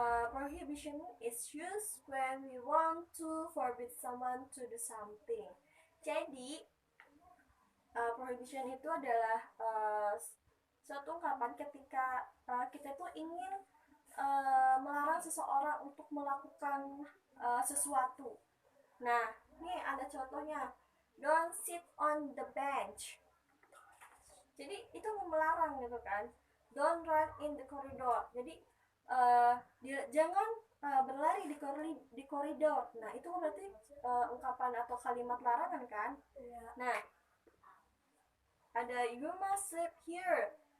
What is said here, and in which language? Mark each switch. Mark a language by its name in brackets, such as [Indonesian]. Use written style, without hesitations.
[English] Prohibition is used when we want to forbid someone to do something. [Indonesian] Jadi, prohibition itu adalah suatu ungkapan ketika kita tuh ingin melarang seseorang untuk melakukan sesuatu. Nah, nih ada contohnya. [English] Don't sit on the bench. [Indonesian] Jadi itu melarang gitu kan. [English] Don't run in the corridor. [Indonesian] Jadi jangan berlari di koridor. Nah, itu berarti ungkapan atau kalimat larangan kan? Nah, ada [English] you must sleep here.